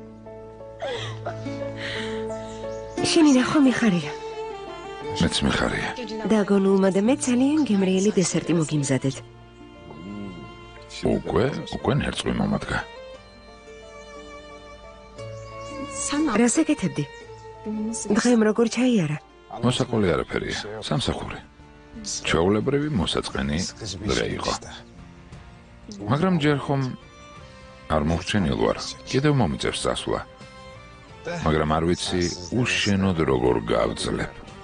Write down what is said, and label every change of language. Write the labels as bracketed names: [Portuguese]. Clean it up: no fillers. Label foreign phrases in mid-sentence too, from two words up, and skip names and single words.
[Georgian] შენი ნახვა მიხარია. მეც მიხარია. დაგონულმა და მე ძალიან გემრიელი დესერტი მოგიმზადეთ. უკვე ნერწყვი მომადგა. [Turkish] Sen ne [Georgian] რასაკეთებდი? [Turkish] yapıyorsun? [Georgian] დღემ როგორ ჩაიარა? მოსაყოლი არაფერია. სამსახური. ჩვეულებრივი მოსაწყენი დღე იყო. მაგრამ ჯერ ხომ არ მოხჩენილ ვარ. კიდევ მომიწევს წასვლა. მაგრამ არ ვიცი უშენოდ როგორ გავძლებ.